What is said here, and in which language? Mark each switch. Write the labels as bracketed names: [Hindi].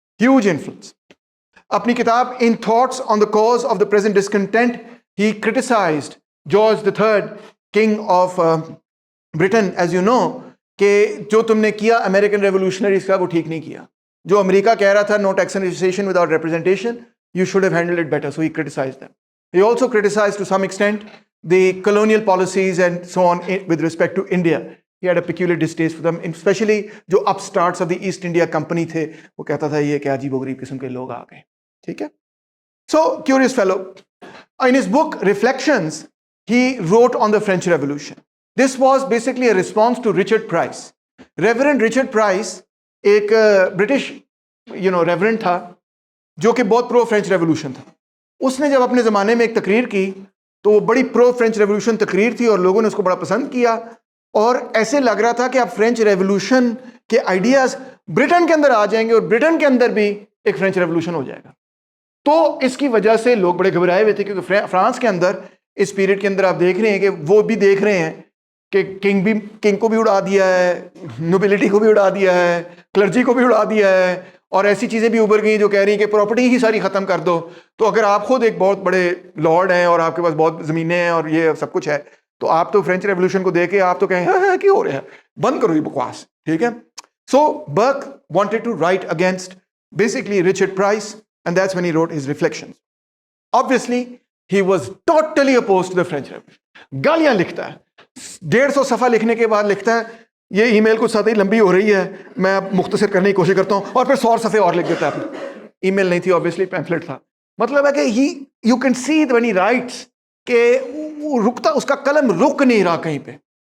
[English] Huge influence. اپنی کتاب in thoughts on the cause of the present discontent he criticized George the third king of Britain, as you know, [Urdu] کہ جو تم نے کیا امریکن ریولوشنریز کا وہ ٹھیک نہیں کیا. جو امریکہ کہہ رہا تھا [English] No taxation without representation, you should have handled it better, so he criticized them. He also criticized to some extent the colonial policies and so on with respect to India. He had a peculiar distaste for them, especially [Urdu] جو [English] upstarts of the East India Company [Urdu] تھے, وہ کہتا تھا یہ کہ عجیب و غریب قسم کے لوگ آ گئے. ٹھیک ہے. [English] So curious fellow. In his book Reflections, he wrote on the French Revolution. This was basically a response to Richard Price. [Urdu] Reverend Richard Price ایک برٹش ریورنڈ تھا جو کہ بہت پرو فرینچ ریولوشن تھا. اس نے جب اپنے زمانے میں ایک تقریر کی تو وہ بڑی پرو فرینچ ریولوشن تقریر تھی اور لوگوں نے اس کو بڑا پسند کیا, اور ایسے لگ رہا تھا کہ اب فرینچ ریولوشن کے آئیڈیاز برٹن کے اندر آ جائیں گے اور برٹن کے اندر بھی ایک فرینچ ریولوشن ہو جائے گا. تو اس کی وجہ سے لوگ بڑے گھبرائے ہوئے تھے, کیونکہ فرانس کے اندر اس پیریڈ کے اندر آپ دیکھ رہے ہیں کہ وہ بھی دیکھ رہے ہیں کہ کنگ کو بھی اڑا دیا ہے, نوبلٹی کو بھی اڑا دیا ہے, کلرجی کو بھی اڑا دیا ہے, اور ایسی چیزیں بھی ابھر گئیں جو کہہ رہی ہیں کہ پراپرٹی ہی ساری ختم کر دو. تو اگر آپ خود ایک بہت بڑے لارڈ ہیں اور آپ کے پاس بہت زمینیں ہیں اور یہ سب کچھ ہے, تو آپ تو فرینچ ریولوشن کو دیکھ کے آپ تو کہیں ہاں کیا ہو رہا ہے, بند کرو یہ بکواس. ٹھیک ہے. [English] So Burke wanted to write against basically Richard Price, and that's when he wrote his reflections. Obviously he was totally opposed to the French Revolution. [Urdu] گالیاں لکھتا ہے, 150 صفحہ لکھنے کے بعد لکھتا ہے یہ ای میل کچھ زیادہ ہی لمبی ہو رہی ہے, میں مختصر کرنے کی کوشش کرتا ہوں, اور پھر 100 صفحے اور لکھ دیتا ہے. ای میل نہیں تھی obviously, پیمفلٹ تھا. مطلب ہے کہ [English] you can see when he writes [Urdu] کہ وہ رکتا, اس کا قلم رک نہیں رہا کہیں پہ.